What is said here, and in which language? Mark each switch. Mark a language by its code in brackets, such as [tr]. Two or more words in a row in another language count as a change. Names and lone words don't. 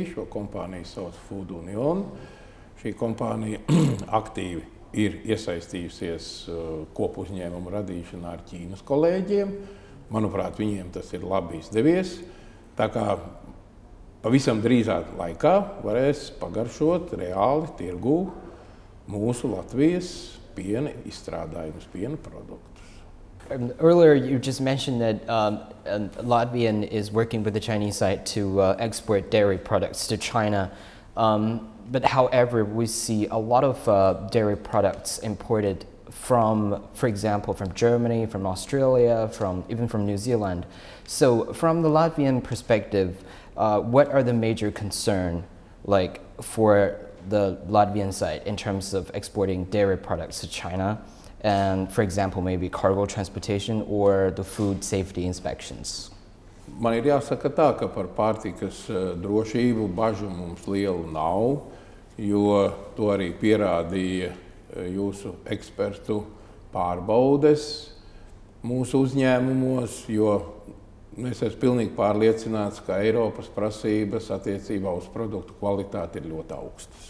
[lv] Šo kompāniju sauc Food Union. Šī kompānija aktīvi ir iesaistījusies kopuzņēmumu radīšanā ar Ķīnas kolēģiem. Manuprāt, viņiem tas ir labi izdevies. Tā kā pavisam drīzā laikā varēs pagaršot reāli tirgū mūsu Latvijas piena izstrādājumus, piena produktus. [en] Earlier, you just mentioned that Latvian is working with the Chinese side to export dairy products to China. But however, we see a lot of dairy products imported from, for example, from Germany, from Australia, even from New Zealand. So from the Latvian perspective, what are the major concerns for the Latvian side in terms of exporting dairy products to China? And for example, maybe cargo transportation or the food safety inspections? [lv] Man ir jāsaka tā, ka par pārtikas drošību bažu mums lielu nav, jo to arī pierādīja jūsu ekspertu pārbaudes mūsu uzņēmumos, jo es esmu pilnīgi pārliecināts, ka Eiropas prasības attiecībā uz produktu kvalitāti ir ļoti augstas.